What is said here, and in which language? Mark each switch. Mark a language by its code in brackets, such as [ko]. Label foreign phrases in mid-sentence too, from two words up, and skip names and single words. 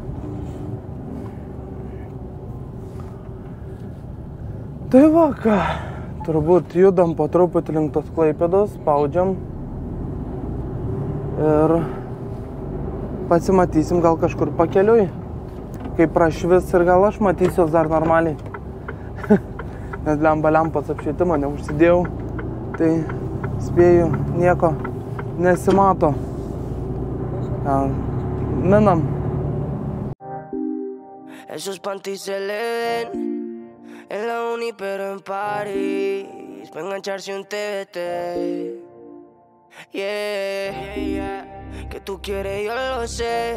[lt] Tai va, ką, turbūt judam po truputį link tos Klaipėdos, spaudžiam ir pasimatysim gal kažkur pakeliui, kai prašvis ir gal aš matysiuos dar normaliai. Nes lempas apšvietimo neužsidėjau, tai spėju nieko nesimato. Minam. [es] Esos panties se le ven en la uni pero en París, pa' engancharse un TBT. Yeah. Que tú quieres, yo lo sé.